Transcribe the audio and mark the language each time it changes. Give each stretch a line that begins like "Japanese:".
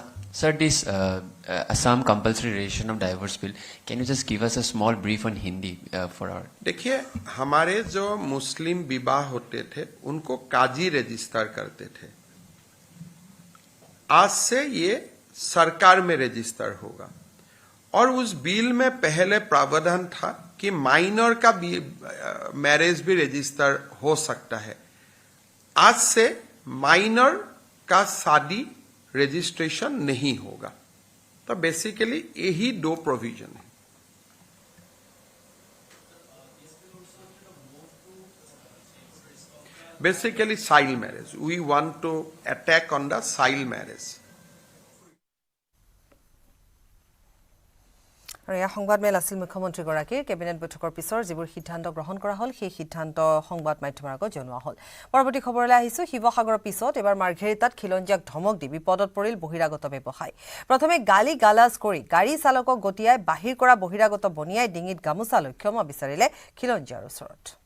English: Sir, this Assam Compulsory Registration of Divorce Bill, can you just give us a small brief on Hindi for our...
Hindi: देखिए हमारे जो मुस्लिम विवाह होते थे उनको काजी रजिस्टर करते थे आज से ये सरकार में रजिस्टर होगा और उस बिल में पहले प्रावधान था कि माइनर का मैरिज भी रजिस्टर हो सकता है आज से माइनर का शादी रजिस्ट्रेशन नहीं होगा तो बेसिकली यही 2 प्रोविजन है basically child marriage
English: we want to attack on the child marriage
Assamese: আৰু এই সংবাদমেল আছিল মুখ্যমন্ত্ৰীগৰাকীৰ কেবিনেট বৈঠকৰ পিছৰ যিবোৰ সিদ্ধান্ত গ্ৰহণ কৰা হ'ল সেই সিদ্ধান্ত সংবাদ মাধ্যমৰ আগত জনোৱা হ'ল পৰৱৰ্তী খবৰলৈ আহিছো শিৱসাগৰৰ পিছত এবাৰ মাৰ্ঘেৰিটাত খিলঞ্জীয়াক ধমক দি বিপদত পৰিল বহিৰাগত ব্যৱসায়ী প্ৰথমে গালি গালাজ কৰি গাড়ী চালকক গটিয়াই বাহিৰ কৰা বহিৰাগত বনিয়াই ডিঙিত গামোচা লৈ ক্ষমা বিচাৰিলে খিলঞ্জীয়াৰ ওচৰত